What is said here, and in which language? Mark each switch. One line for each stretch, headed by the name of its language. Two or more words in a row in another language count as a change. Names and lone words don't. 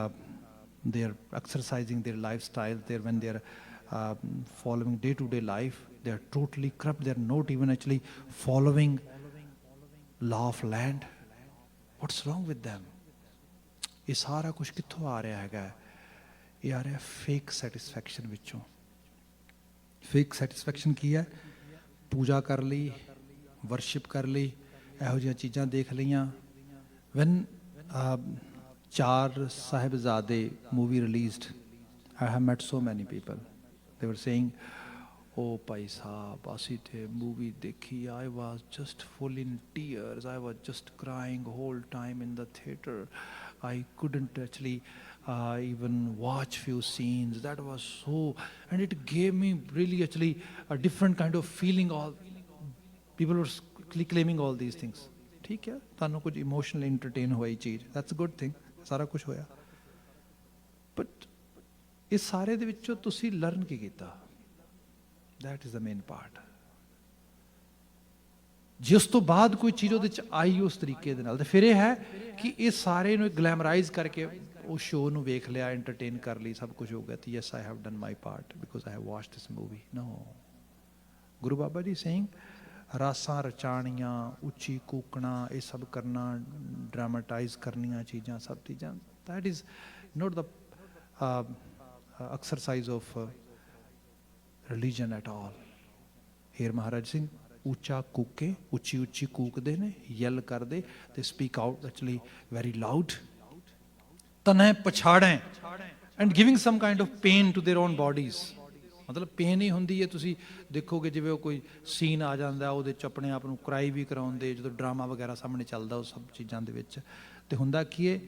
English: they're exercising their lifestyle when they're following day-to-day life they are totally corrupt, they are not even actually following law of land. What's wrong with them?
Punjabi: ਇਹ ਸਾਰਾ ਕੁਝ ਕਿੱਥੋਂ ਆ ਰਿਹਾ ਹੈਗਾ? ਇਹ ਆ ਰਿਹਾ
English: fake satisfaction
Punjabi: ਵਿੱਚੋਂ।
English: fake satisfaction
Punjabi: ਕੀ ਹੈ? ਪੂਜਾ ਕਰ ਲਈ, ਵਰਸ਼ਿਪ ਕਰ ਲਈ, ਇਹੋ ਜਿਹੀਆਂ ਚੀਜ਼ਾਂ ਦੇਖ ਲਈਆਂ।
English: when Char Sahibzaade movie released, I have met so many people. They were saying,
Punjabi: oh ਭਾਈ ਸਾਹਿਬ ਅਸੀਂ ਤੇ ਮੂਵੀ ਦੇਖੀ,
English: I was just full in tears, I was just crying whole time in the theater, I couldn't actually even watch few scenes, that was so, and it gave me really actually a different kind of feeling. All people were claiming all these things.
Punjabi: ਠੀਕ ਹੈ, ਤੁਹਾਨੂੰ ਕੁਝ
English: emotional entertain
Punjabi: ਹੋਈ ਚੀਜ਼,
English: that's a good thing,
Punjabi: ਸਾਰਾ ਕੁਝ ਹੋਇਆ। ਬਟ ਇਸ ਸਾਰੇ ਦੇ ਵਿੱਚੋਂ ਤੁਸੀਂ ਲਰਨ ਕੀ ਕੀਤਾ?
English: That is the main part.
Punjabi: ਜੇ ਉਸ ਤੋਂ ਬਾਅਦ ਕੋਈ ਚੀਜ਼ ਉਹਦੇ 'ਚ ਆਈ ਉਸ ਤਰੀਕੇ ਦੇ ਨਾਲ, ਤੇ ਫਿਰ ਇਹ ਹੈ ਕਿ ਇਹ ਸਾਰੇ ਨੂੰ ਗਲੈਮਰਾਈਜ਼ ਕਰਕੇ ਉਹ ਸ਼ੋਅ ਨੂੰ ਵੇਖ ਲਿਆ, ਐਂਟਰਟੇਨ ਕਰ ਲਈ, ਸਭ ਕੁਝ ਹੋ ਗਿਆ, ਤੇ
English: yes I have done my part because I have watched this movie.
Punjabi: ਨੋ, ਗੁਰੂ ਬਾਬਾ ਜੀ ਸੇਇੰਗ ਰਾਸਾਂ ਰਚਾਣੀਆਂ, ਉੱਚੀ ਕੂਕਣਾ, ਇਹ ਸਭ ਕਰਨਾ, ਡਰਾਮਾਟਾਈਜ਼ ਕਰਨੀਆਂ ਚੀਜ਼ਾਂ, ਸਭ ਚੀਜ਼ਾਂ,
English: that is not the exercise of religion at all.
Punjabi: ਹੇਰ ਮਹਾਰਾਜ ਸਿੰਘ ਉੱਚਾ ਕੂਕੇ, ਉੱਚੀ ਉੱਚੀ ਕੂਕਦੇ ਨੇ, ਯੈਲ ਕਰਦੇ, ਤੇ
English: speak out actually very loud,
Punjabi: ਤਨੈ ਪਛਾੜੈ,
English: and giving some kind of pain to their own bodies.
Punjabi: ਮਤਲਬ ਪੇਨ ਹੀ ਹੁੰਦੀ ਹੈ। ਤੁਸੀਂ ਦੇਖੋਗੇ ਜਿਵੇਂ ਉਹ ਕੋਈ ਸੀਨ ਆ ਜਾਂਦਾ, ਉਹਦੇ 'ਚ ਆਪਣੇ ਆਪ ਨੂੰ ਕਰਾਈ ਵੀ ਕਰਾਉਂਦੇ, ਜਦੋਂ ਡਰਾਮਾ ਵਗੈਰਾ ਸਾਹਮਣੇ ਚੱਲਦਾ, ਉਹ ਸਭ ਚੀਜ਼ਾਂ ਦੇ ਵਿੱਚ, ਤੇ ਹੁੰਦਾ ਕੀ ਹੈ?